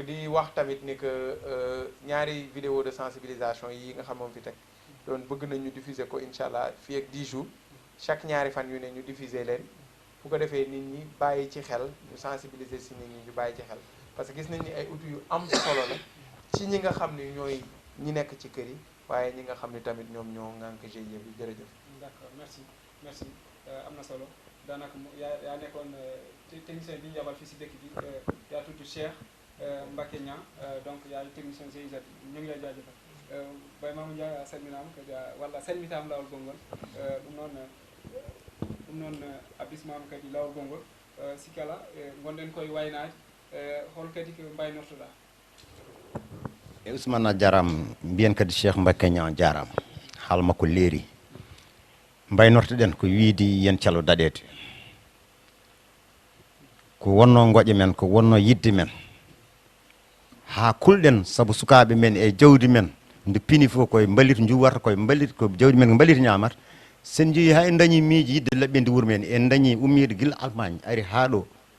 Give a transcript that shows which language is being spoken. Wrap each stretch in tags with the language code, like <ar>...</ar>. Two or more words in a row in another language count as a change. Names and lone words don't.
<wo>di wax tamit ni que ñaari</wo> <fr>vidéo de sensibilisation</fr> <wo>yi nga xam moom fi teg doon bëgg nañ ñu diffuser ko incha allah fii ak 10</wo> <fr>jours chaque</fr> <wo>ñaari fan yu ne ñu diffuser leen bu ko defee nit ñi bàyyi ci xel ñu sensibiliser si nit ñi ñu bàyyi ci xel parce que gis nañ ni ay outils yu am solo la ci ñi nga xam ni ñooy ñi nekk ci kër yi waaye ñi nga xam ni tamit ñoom ñoo ŋànk GIE bi jërëjëf.</wo> <fr>d'accord merci</fr> <wo>am na solo daanaka yaa nekkoon technicien bi ñu yabal fii si dëkk bi yaa tudd Cheikh Mbacké Niang donc yaa technicien GIZ ñu ngi lay jaajëfal Baye Mamadou Ndiaye</wo> <ff>a salminaama kadi walla salmitaama laawol gongol ɗum noon abismama kadi laawol gongol sikki ala gonɗen koye waynaade hol kadi ko mbaynortoɗa. e Ousmane a jarama mbiyen kadi Cheikh Mbacké Niang jarama haal makko leeri mbaynortoɗen ko wiidi yen calo daɗede ko wonno goƴe men ko wonno yidde men ha kulɗen saabu sukaɓe men e jawdi men nde pini fof koye mbalit juwarta koye mbalit ko jawdi men ko mbalit ñamata sen jeeyi ha en dañi miiji yidde laɓɓinde wuuro men en dañi ummide gila Allemagne ari haa ɗo</ff>